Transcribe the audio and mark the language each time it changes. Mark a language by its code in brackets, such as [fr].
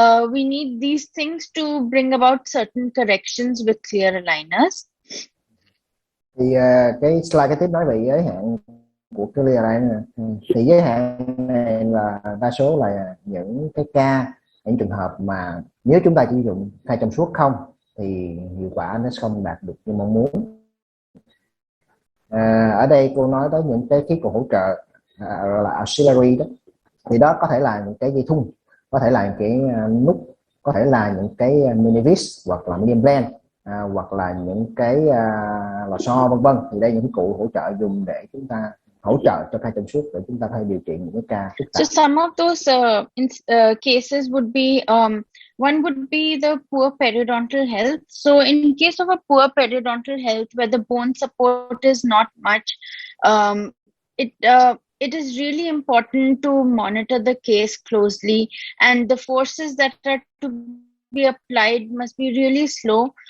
[en] We need these things to bring about certain corrections with clear aligners. [vi] Thì cái slide kế tiếp nói về giới hạn của clear aligner. Thì giới hạn này là đa số là những cái ca, những trường hợp mà nếu chúng ta chỉ dùng thay trong suốt không thì hiệu quả nó không đạt được như mong muốn. Ở đây cô nói tới những cái khí cụ hỗ trợ là auxiliary đó, thì đó có thể là những cái dây thun, có thể là những cái nút, có thể là những cái mini vis hoặc là mini blend, hoặc là những cái lò xo vân vân. Thì đây những cụ hỗ trợ dùng để chúng ta hỗ trợ cho thai trong suốt để chúng ta có thể điều trị những cái ca phức tạp. [en] So some of those cases would be one would be the poor periodontal health. So in case of a poor periodontal health where the bone support is not much, it is really important to monitor the case closely, and the forces that are to be applied must be really slow.